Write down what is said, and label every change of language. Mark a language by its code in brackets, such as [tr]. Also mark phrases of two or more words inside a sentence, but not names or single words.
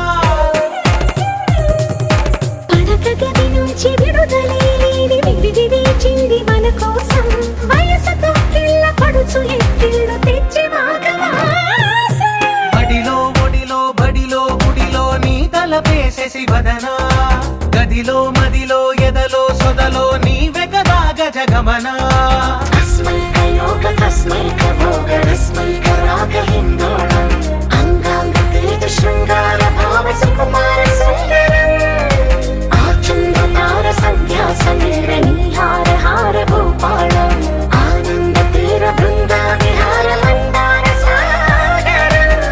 [te] పడక గది నుంచి విడుదలేని విడిది వేచింది మన కోసం వయసుతో కిల్ల పడుచు ఎత్తిళ్ళు తెచ్చి మాఘమాసం మడిలో ఒడిలో బడిలో గుడిలో నీ తలపేసేసి వదనా గదిలో మదిలో ఎదలో సొదలో నీవే కదా గజగమనా [sa] अस्मैक योग तस्मैक भोग रस्मैक राग हिन्दोळम् अंगांग तेज शृंगार भाव सुकुमार सुंदरम् आचंद्र तार संध्या समीर नीहार हार भूपालम् आनंद तीर बृंदा विहार मंदार सागरम्